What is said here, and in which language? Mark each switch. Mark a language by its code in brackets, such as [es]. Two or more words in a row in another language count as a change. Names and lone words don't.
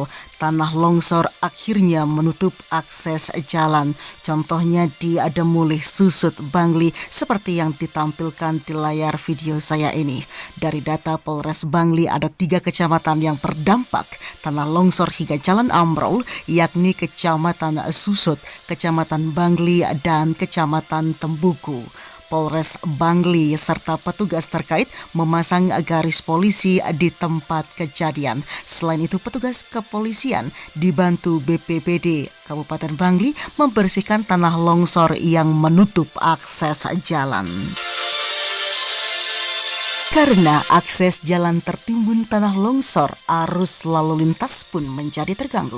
[id] Tanah longsor akhirnya menutup akses jalan. Contohnya di Adamulih, Susut, Bangli, seperti yang ditampilkan di layar video saya ini. Dari data Polres Bangli, ada 3 kecamatan yang terdampak tanah longsor hingga jalan ambrol, yakni Kecamatan Susut, Kecamatan Bangli, dan Kecamatan Tembuku. Polres Bangli serta petugas terkait memasang garis polisi di tempat kejadian. Selain itu, petugas kepolisian dibantu BPBD Kabupaten Bangli membersihkan tanah longsor yang menutup akses jalan. Karena akses jalan tertimbun tanah longsor, arus lalu lintas pun menjadi terganggu.